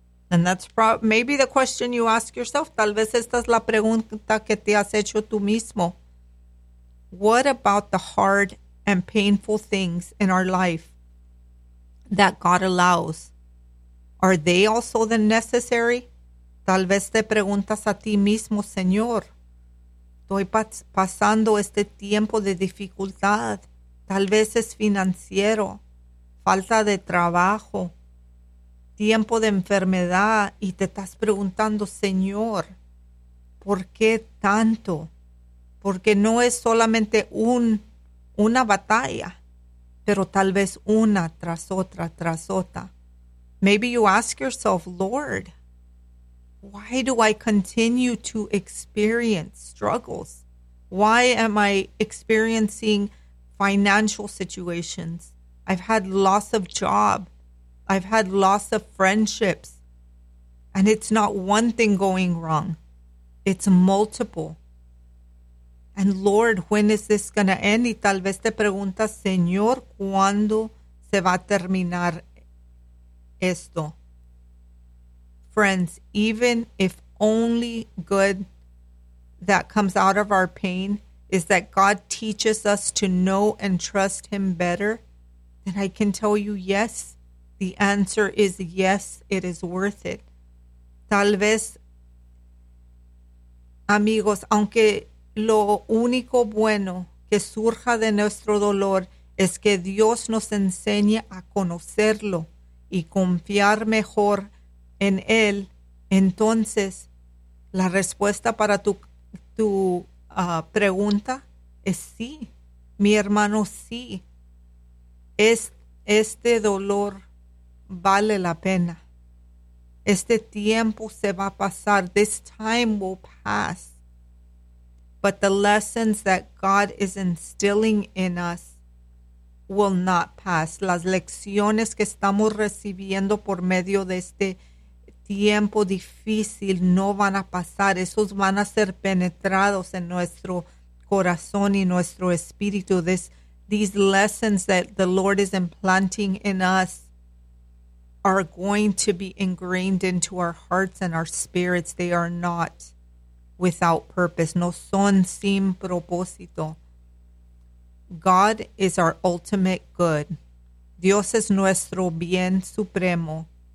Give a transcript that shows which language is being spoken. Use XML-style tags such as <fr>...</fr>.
<en>And that's maybe the question you ask yourself.</en> <es>Tal vez esta es la pregunta que te has hecho tú mismo.</es> <en>What about the hard and painful things in our life that God allows? Are they also the necessary?</en> <es>Tal vez te preguntas a ti mismo, Señor, estoy pasando este tiempo de dificultad. Tal vez es financiero, falta de trabajo, tiempo de enfermedad, y te estás preguntando, Señor, ¿por qué tanto? Porque no es solamente una batalla, pero tal vez una tras otra, tras otra.</es> <en>Maybe you ask yourself, Lord, why do I continue to experience struggles? Why am I experiencing financial situations? I've had loss of job. I've had loss of friendships. And it's not one thing going wrong. It's multiple. And Lord, when is this going to end?</en> <es>Y tal vez te preguntas, Señor, ¿cuándo se va a terminar esto?</es> <en>Friends, even if only good that comes out of our pain is that God teaches us to know and trust Him better, then I can tell you, yes, the answer is yes, it is worth it.</en> <es>Tal vez, amigos, aunque lo único bueno que surja de nuestro dolor es que Dios nos enseña a conocerlo y confiar mejor en él, entonces la respuesta para tu pregunta es sí, mi hermano, sí. Este dolor vale la pena. Este tiempo se va a pasar.</es> <en>This time will pass. But the lessons that God is instilling in us will not pass.</en> <es>Las lecciones que estamos recibiendo por medio de este tiempo difícil no van a pasar. Esos van a ser penetrados en nuestro corazón y nuestro espíritu.</es> <en>These lessons that the Lord is implanting in us are going to be ingrained into our hearts and our spirits. They are not without purpose.</en> <es>No son sin propósito.</es> <en>God is our ultimate good.</en> <es>Dios es nuestro bien supremo.</es>